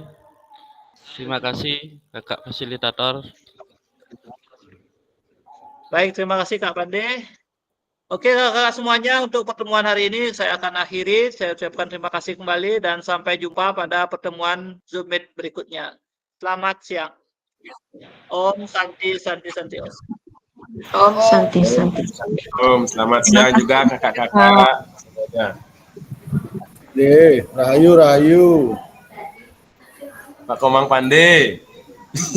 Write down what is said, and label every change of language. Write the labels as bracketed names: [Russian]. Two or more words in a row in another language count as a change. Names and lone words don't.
[Indonesian] Terima kasih kakak fasilitator. Baik, terima kasih Kak Pande. Oke kakak semuanya, untuk pertemuan hari ini saya akan akhiri. Saya ucapkan terima kasih kembali dan sampai jumpa pada pertemuan Zoom Meet berikutnya. Selamat siang. [Sanskrit] ॐ शान्ति ॐ. ॐ शान्ति. [Indonesian] Om, selamat siang juga kakak-kakak. Rahayu. Pak Komang Pande.